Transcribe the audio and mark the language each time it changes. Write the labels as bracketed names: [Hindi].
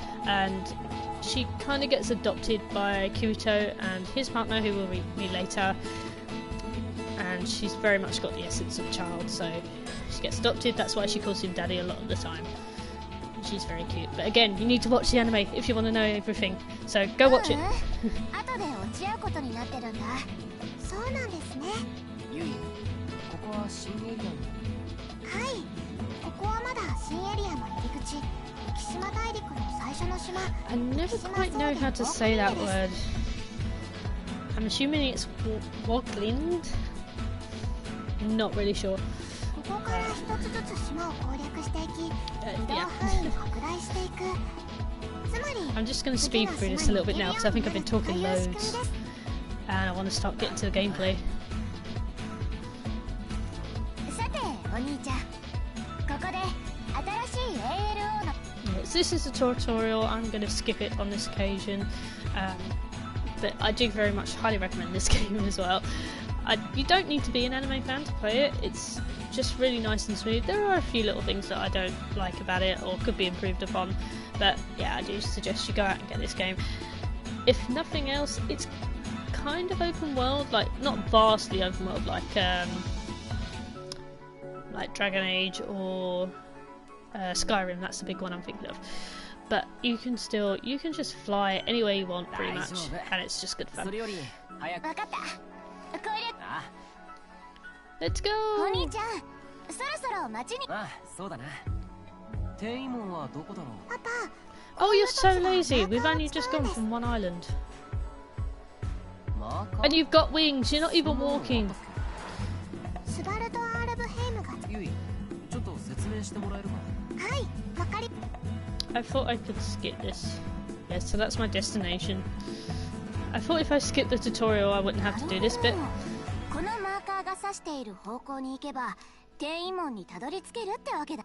[English] And she kind of gets adopted by Kirito and his partner, who we'll meet later. And she's very much got the essence of a child, so she gets adopted. That's why she calls him daddy a lot of the time. She's very cute. But again, you need to watch the anime if you want to know everything. So go watch it. [Japanese] 後で落ち合うことになってるんだ。そうなんですね。ゆい、ここは新エリアに。はい。ここはまだ新エリアの入り口。木島大陸の最初の島。 [English] I never quite know how to say that word. I'm assuming it's Wogland. Not really sure. [Japanese] ここから一つずつ島を攻略していき、移動範囲を拡大していく。つまり [English] I'm just going to speed through this a little bit now because I think I've been talking loads and I want to start getting to the gameplay. [Japanese] さて、お兄ちゃん。ここで新しい ALO の [English] So this is a tutorial. I'm going to skip it on this occasion, but I do very much highly recommend this game as well. You don't need to be an anime fan to play it. It's just really nice and smooth. There are a few little things that I don't like about it or could be improved upon, but yeah, I do suggest you go out and get this game. If nothing else, it's kind of open world, like not vastly open world like Dragon Age or Skyrim. That's the big one I'm thinking of. But you can just fly anywhere you want pretty much, and it's just good fun. [Japanese] 分かった。攻略。 [English] Let's go! [Japanese] お兄ちゃん、そろそろ町に。ああ、そうだな。転移門はどこだろう。パパ。 [English] Oh, you're so lazy. We've only just gone from one island. And you've got wings. You're not even walking. [Japanese] スバルト・アールブヘイムが。ゆい、ちょっと説明してもらえるか。はい、わかり。 [English] I thought I could skip this. Yes, so that's my destination. I thought if I skipped the tutorial I wouldn't have to do this bit. [Japanese] このマーカーが指している方向に行けば転移門にたどり着けるってわけだ。